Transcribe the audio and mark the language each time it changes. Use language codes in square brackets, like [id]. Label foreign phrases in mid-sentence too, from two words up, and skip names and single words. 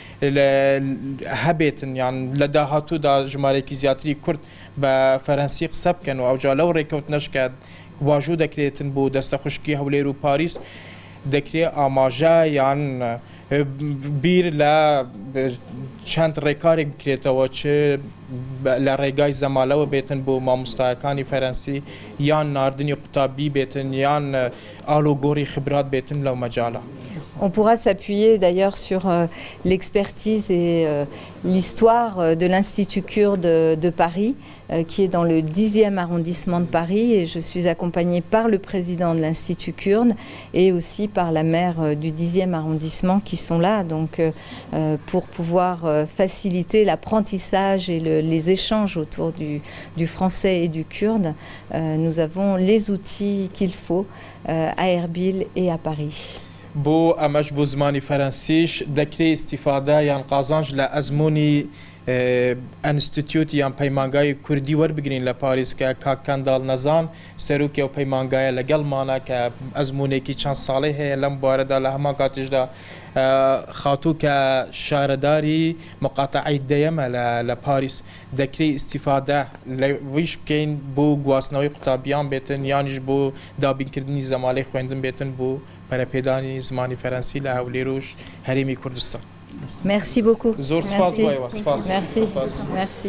[ckb] هەبێتن یان لە داهاتوودا ژمارەیەکی زیاتری کورد بە فەرەنسی قسە بکەن و ئەوجا لەو ڕێککەوتنەش کە واژوو دەکرێتن بۆ دەستە خوشکی هەولێر و پاریس دەکرێت ئاماژە یان بیر لە چەند ڕێکارێک بکرێتەوە چ لە ڕێگای زەمالەوە بێتن بۆ مامۆستایەکانی فەرەنسی یان ناردنی قوتابی بێتن یان ئالۆگۆڕی خبرات بێتن لەو مەجاڵە. [fr] On pourra s'appuyer d'ailleurs sur l'expertise et l'histoire de l'Institut kurde de Paris, qui est dans le 10e arrondissement de Paris, et je suis accompagnée par le président de l'Institut kurde et aussi par la maire du 10e arrondissement qui sont là, donc pour pouvoir faciliter l'apprentissage et les échanges autour du français et du kurde. Nous avons les outils qu'il faut à Erbil et à Paris. [ckb] بۆ ئەمەش بۆ زمانی فەرەنسیش دەکرێت ئیستیفادە یان قازانج لە ئەزمموی ئەنستیتیوت یان پەیمانگای کوردی وەربگرین لە پاریس کە کاکەنداڵ نەزان سەرروکی ئەو پەیمانگایە لەگەڵمانە کە ئەزممونێکی چەند ساڵی هەیە لەم بارەدا لە هەمان کاتیشدا خاتوو کە شارەداری مقاتعی دەیەمە لە پاریس دەکرێت ئیستیفادە لەویش بکەین بۆ گواستنەوەی قوتابیان بێتن یانیش بۆ دابینکردنی زەمالەی خوێندن بێتن بۆ پەرەپێدانی زمانی فەرەنسی لە هەولێر و هەرێمی کوردستان. [fr] Merci beaucoup. [ckb] زۆر سپاس. [fr] Merci.